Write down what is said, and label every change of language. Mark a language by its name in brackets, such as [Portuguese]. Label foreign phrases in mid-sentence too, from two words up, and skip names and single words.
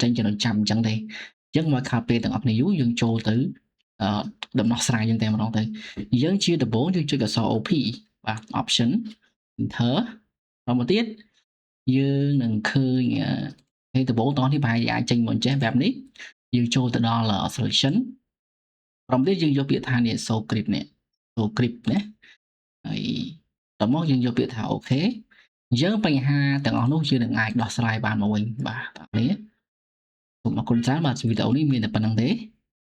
[Khmer] ញចំណុចចាប់អញ្ចឹងទេអញ្ចឹងមកខាតពេលទាំងអស់គ្នាយូរយើងចូលទៅដំណោះស្រាយយើងតែម្ដ ងទៅយើងជាដំបូងយើងចុចអក្សរ OP បាទ [English] option enter [Khmer] បន្តមកទៀតយើងនឹងឃើញហើយដំបូងតោះនេះប្រហែលជាអាចចេញមកចេះបែបនេះយើងចូលទៅដល់ selection បន្តទៀតយើងយកពាក្យថានេះ [English] show grip [Khmer] នេះ [English] show grip [Khmer] ណាហើយតមកយើងយកពាក្យថាអូខេអញ្ចឹងបញ្ហាទាំងអស់នោះយើងនឹងអាចដោះស្រាយបានមកវិញបាទតានេះសូមអរគុណច្រើនបាទវីដេអូនេះមានតែប៉ុណ្្នឹងទេ